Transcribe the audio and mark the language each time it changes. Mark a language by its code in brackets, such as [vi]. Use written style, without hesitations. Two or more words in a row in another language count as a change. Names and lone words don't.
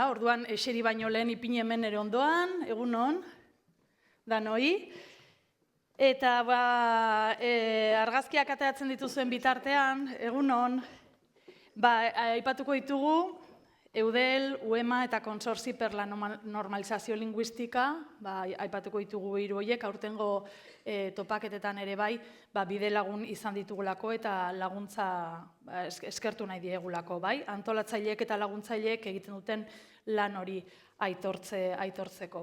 [eu] Orduan, eseri baino lehen ipini hemen ere ondoan, egun hon, danoi. Eta argazkiak ateratzen dituzuen bitartean, egun hon, aipatuko ditugu Eudel, UEMA eta Consorci per la Normalizazio Linguistika, aipatuko ditugu hiru horiek, aurtengo topaketetan ere bai, bide lagun izan ditugulako eta laguntza eskertu nahi diegulako, bai? Antolatzaileek eta laguntzaileek egiten duten lan hori aitortzeko.